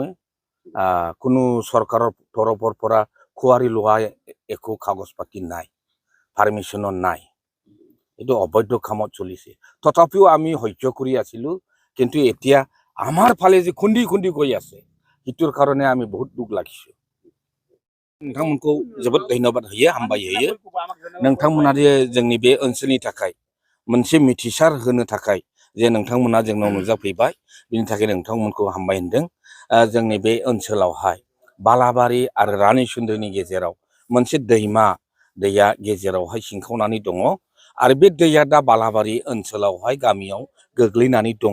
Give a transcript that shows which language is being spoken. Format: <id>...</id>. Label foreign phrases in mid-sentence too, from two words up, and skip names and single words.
<as>কোনো চৰকাৰৰ তৰফৰ পৰা খুৱাৰি লোৱা একো কাগজ পাতি নাই, পাৰ্মিশ্যনো নাই, এইটো অবৈধ কামত চলিছে। তথাপিও আমি সহ্য কৰি আছিলো, কিন্তু এতিয়া আমাৰ ফালে যে খুন্দি খুন্দি গৈ আছে সেইটোৰ কাৰণে আমি বহুত দুখ লাগিছো।</as> <brx>नोंथांमोनखौ जोबोद धन्यबाद होयो, हामबाय होयो। नोंथांमोना जे जोंनि बे ओनसोलनि थाखाय मोनसे मिथिसार होनो थाखाय जे नोंथांमोना जोंनाव नुजाफैबाय, बिनि थाखाय नोंथांमोनखौ हामबाय होनदों। जोंनि बे ओनसोलावहाय बालाबारि आरो रानी सुन्दरीनि गेजेराव मोनसे दैया गेजेरावहाय सिंखावनानै दङ आरो बे दैया दा बालाबारि ओनसोलावहाय गामियाव गोग्लैनानै दङ।</brx>